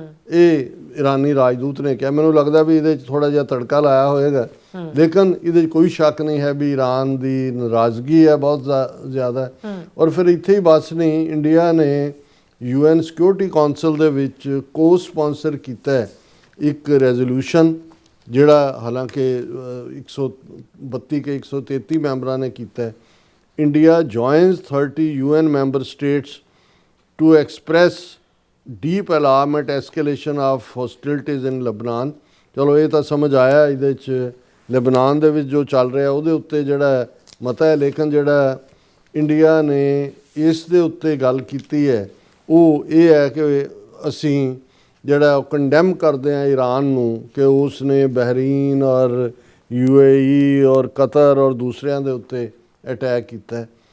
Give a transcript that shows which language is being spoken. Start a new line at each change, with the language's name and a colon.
Punjabi: ਇਹ ਇਰਾਨੀ ਰਾਜਦੂਤ ਨੇ ਕਿਹਾ। ਮੈਨੂੰ ਲੱਗਦਾ ਵੀ ਇਹਦੇ 'ਚ ਥੋੜਾ ਜਿਹਾ ਤੜਕਾ ਲਾਇਆ ਹੋਏਗਾ, ਲੇਕਿਨ ਇਹਦੇ 'ਚ ਕੋਈ ਸ਼ੱਕ ਨਹੀਂ ਹੈ ਵੀ ਈਰਾਨ ਦੀ ਨਾਰਾਜ਼ਗੀ ਹੈ ਬਹੁਤ ਜ਼ਿਆਦਾ। ਔਰ ਫਿਰ ਇੱਥੇ ਹੀ ਬਸ ਨਹੀਂ, ਇੰਡੀਆ ਨੇ UN ਸਿਕਿਉਰਿਟੀ ਕੌਂਸਲ ਦੇ ਵਿੱਚ ਕੋ ਸਪਾਂਸਰ ਕੀਤਾ ਹੈ ਇੱਕ ਰੈਜ਼ੋਲੂਸ਼ਨ, ਜਿਹੜਾ ਹਾਲਾਂਕਿ 132 ਕੇ 133 ਮੈਂਬਰਾਂ ਨੇ ਕੀਤਾ ਹੈ।
English: India joins 30 UN member states to express deep alarm at escalation of hostilities in Lebanon।
Punjabi: ਚਲੋ ਇਹ ਤਾਂ ਸਮਝ ਆਇਆ, ਇਹਦੇ 'ਚ ਲੈਬਨਾਨ ਦੇ ਵਿੱਚ ਜੋ ਚੱਲ ਰਿਹਾ ਉਹਦੇ ਉੱਤੇ ਜਿਹੜਾ ਮਤਾ ਹੈ, ਲੇਕਿਨ ਜਿਹੜਾ ਇੰਡੀਆ ਨੇ ਇਸ ਦੇ ਉੱਤੇ ਗੱਲ ਕੀਤੀ ਹੈ ਉਹ ਇਹ ਹੈ ਕਿ ਅਸੀਂ ਜਿਹੜਾ ਕੰਡੈਮ ਕਰਦੇ ਹਾਂ ਈਰਾਨ ਨੂੰ ਕਿ ਉਸ ਨੇ ਬਹਿਰੀਨ ਔਰ UAE ਔਰ ਕਤਰ ਔਰ ਦੂਸਰਿਆਂ ਦੇ ਉੱਤੇ ਅਟੈਕ ਕੀਤਾ ਹੈ।